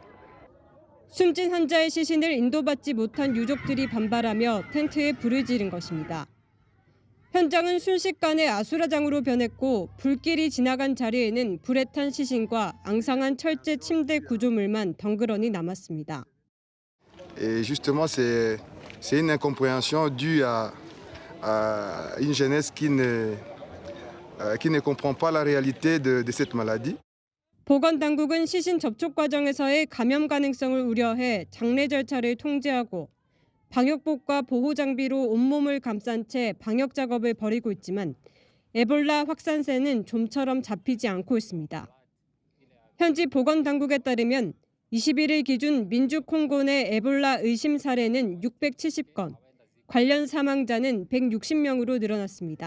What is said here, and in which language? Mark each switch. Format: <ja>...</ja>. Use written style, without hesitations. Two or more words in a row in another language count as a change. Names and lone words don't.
<ko>숨진 환자의 시신을 인도받지 못한 유족들이 반발하며 텐트에 불을 지른 것입니다. 현장은 순식간에 아수라장으로 변했고 불길이 지나간 자리에는 불에 탄 시신과 앙상한 철제 침대 구조물만 덩그러니 남았습니다.</ko> <fr>Et justement, c'est une incompréhension due à une jeunesse qui ne comprend pas la réalité de cette maladie.</fr> <ko>보건당국은 시신 접촉 과정에서의 감염 가능성을 우려해 장례 절차를 통제하고 방역복과 보호장비로 온몸을 감싼 채 방역 작업을 벌이고 있지만 에볼라 확산세는 좀처럼 잡히지 않고 있습니다. 현지 보건당국에 따르면 21일 기준 민주 콩고 내 에볼라 의심 사례는 670건, 관련 사망자는 160명으로 늘어났습니다.</ko>